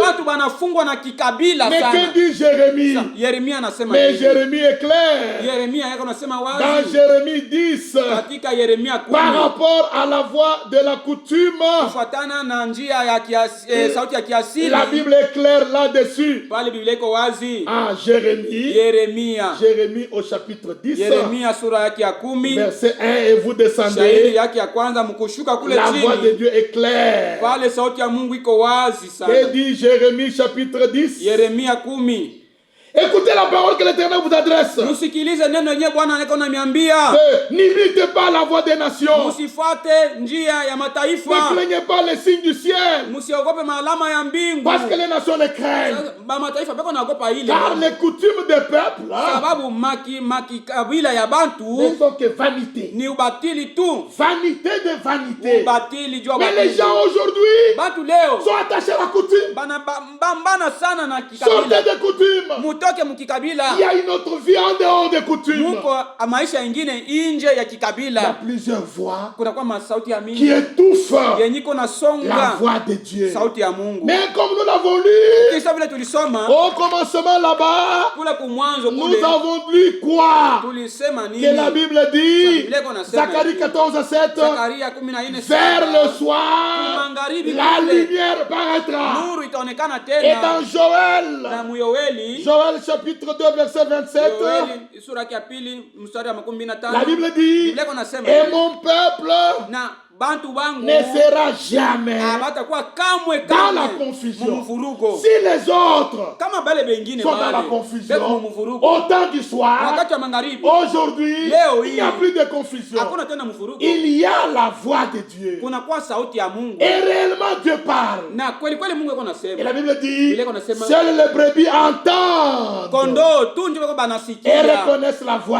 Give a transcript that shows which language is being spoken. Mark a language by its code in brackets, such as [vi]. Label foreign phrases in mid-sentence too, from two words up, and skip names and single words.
[sw] Watu wanafungwa na kikabila [fr] Mais que [sw] sana. [fr] dit Jérémie? [sw] Yeremia anasema [fr] Mais [sw] hivi. [fr] Jérémie est clair. [sw] Yeremia yako anasema [fr] Dans [sw] wazi [fr] Jérémie 10, [sw] katika Yeremia [fr] par [sw] 10 [fr] rapport à la voix de la coutume, [sw] kufuatana na njia ya sauti ya kiasili. [fr] la Bible est claire là-dessus. [sw] Pale Biblia iko wazi. [fr] Ah, Jérémie, [sw] Yeremia. [fr] Jérémie au chapitre 10, [sw] Yeremia sura yake ya 10 [fr] verset 1, et vous [sw] shahidi [fr] descendez. [sw] yake ya kwanza mkushuka kule [fr] La voix de [sw] chini. [fr] Dieu est claire. [sw] Pale sauti ya Mungu iko wazi [fr] Que [sw] sana. [fr] dit Jérémie chapitre 10? [sw] Yeremia 10. [fr] Écoutez la parole que l'Éternel vous adresse. [sw] Msikilize neno yenyewe Bwana anako namiambia. [fr] N'imitez pas la voix des nations. [sw] Msifuate njia ya mataifa. [fr] Ne craignez pas les signes du ciel. [sw] Msiogope maalama ya mbingu. [fr] Parce que les nations les craignent. [sw] Ba mataifa beko naogopa ile. [fr] Car les coutumes des peuples [sw] Sababu makabila ya [fr] ne [sw] bantu [fr] sont que vanité. [sw] ni ubatili tu. [fr] Vanité de vanité. [sw] Ubatili jua [fr] Mais les [sw] batili. [fr] gens aujourd'hui [sw] Bantu leo [fr] sont attachés à la coutume. [sw] bana sana na [fr] Sortez [sw] kikabila. [fr] des coutumes. [sw] Mutoke mukikabila. [fr] Il y a une autre vie en dehors des coutumes. [sw] Muko maisha ingine inje ya [fr] Il y a [sw] kikabila. [fr] plusieurs voix [sw] Kuna kwa masauti ya [fr] qui [sw] mingi [fr] étouffent [sw] yenye iko [fr] la [sw] nasonga [fr] voix de Dieu. [sw] sauti ya Mungu. [fr] Mais comme nous l'avons lu, [sw] Kisa vile tulisoma [fr] au commencement là-bas, [sw] kule kumwanzo [fr] nous [sw] kule [fr] avons lu quoi? [sw] tulisema nini? [fr] Que la Bible dit, [sw] Biblia iko nasema [fr] Zacharie [sw] hivi. [fr] 14:7, [sw] Zakaria 14:7, [fr] vers le soir, [sw] magharibi [fr] la [sw] kule [fr] lumière paraîtra. [sw] nuru itaonekana [fr] Et [sw] tena. [fr] dans [sw] Na [fr] Joël, [sw] Muyoeli, [fr] Joël chapitre 2, verset 27, [sw] Yoeli sura ya pili mstari wa 25, [fr] la Bible dit, [sw] Biblia iko nasema [fr] et [sw] hivi, [fr] mon peuple [sw] na bantu bangu [fr] ne sera jamais [sw] hawatakuwa kamwe [fr] dans la [sw] kamwe [fr] confusion. [sw] mumvurugo [fr] Si les autres [sw] kama bale bengine [fr] sont dans la [sw] bale beko [fr] confusion, [sw] mumvurugo. [fr] au temps du soir, [sw] Wakati wa magharibi [fr] aujourd'hui, [sw] Leo [fr] il n'y a [sw] hii [fr] plus de confusion. [sw] hakuna tena mvurugo, [fr] Il y a la voix de Dieu. [sw] kuna kwa sauti ya Mungu [fr] Et réellement, Dieu parle. [sw] na kweli kweli Mungu yuko [fr] Et [sw] nasema. [fr] la Bible dit, [sw] Biblia iko nasema [fr] seules les brebis entendent [sw] kondoo tu ndio bako [fr] et [sw] banasikia [fr] reconnaissent la voix